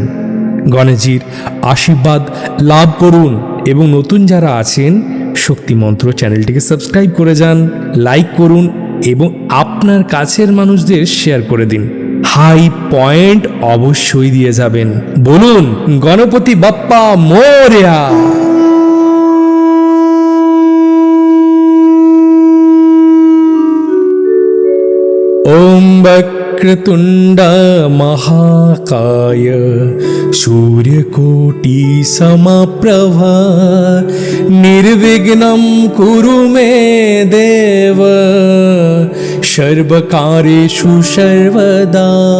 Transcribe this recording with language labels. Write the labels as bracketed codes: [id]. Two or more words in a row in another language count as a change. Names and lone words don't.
[bn] গণেশজির আশীর্বাদ লাভ করুন এবং নতুন যারা আছেন শক্তি মন্ত্র চ্যানেলটিকে সাবস্ক্রাইব করে যান, লাইক করুন এবং আপনার কাছের মানুষদের শেয়ার করে দিন। হাই পয়েন্ট অবশ্যই দিয়ে যাবেন। বলুন [mr] गणपती बाप्पा मोरया। [sa] ওম वक्रतुंड महाकाय सूर्यकोटि समप्रभा निर्विघ्नं कुरु मे देव सर्वकार्येषु सर्वदा।